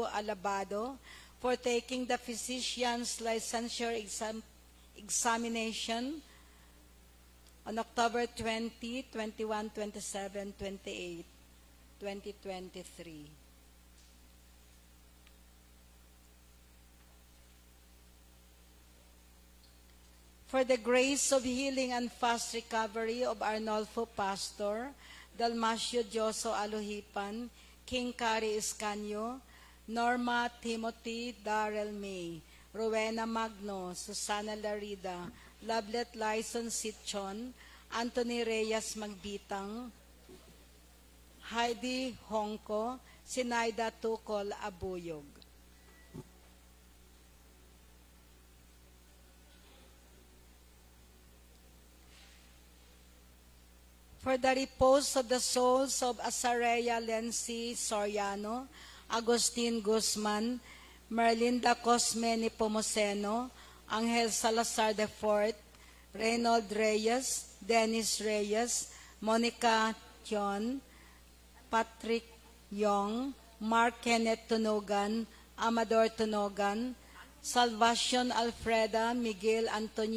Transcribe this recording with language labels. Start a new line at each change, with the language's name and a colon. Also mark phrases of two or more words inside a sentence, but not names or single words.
English: Alabado, for taking the physician's licensure examination on October 20, 21, 27, 28, 2023. For the grace of healing and fast recovery of Arnolfo Pastor, Dalmacio Joso Alohipan, King Cari Escanio, Norma Timothy Darrell May, Rowena Magno, Susana Larida, Lovelet Lyson Sitchon, Anthony Reyes Magbitang, Heidi Hongko, Sinaida Tukol Abuyog. For the repose of the souls of Azarea Lency Soriano, Agustin Guzman, Merlinda Cosme Nepomuceno, Angel Salazar IV, Reynold Reyes, Dennis Reyes, Monica Thion, Patrick Yong, Mark Kenneth Tunogan, Amador Tunogan, Salvacion Alfreda, Miguel Antonio